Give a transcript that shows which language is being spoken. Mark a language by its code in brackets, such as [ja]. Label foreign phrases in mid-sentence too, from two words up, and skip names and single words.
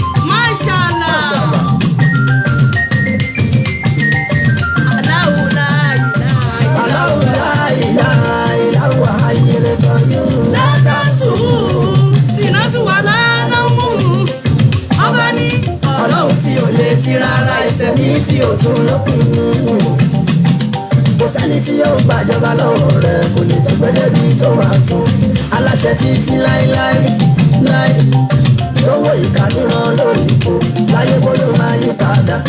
[ar] Mashallah. الله لا إله إلا الله لا إله إلا هو الحي القيوم. لا تأخذه سنة ولا نوم. [yo] Ọba ni Ọlọ́run tí ò lè ti rárá, ẹsẹ̀ mi tí ò tún lókun. Kò sẹ́ni tí yóò gbàjọba lọ́wọ́ rẹ̀, kò lè tó gbẹ́dẹ́ bí tó máa sùn. Aláṣẹ títí láéláé, láé. Lówó ìka níran lórí ipò, láyé bó ló máa yí padà.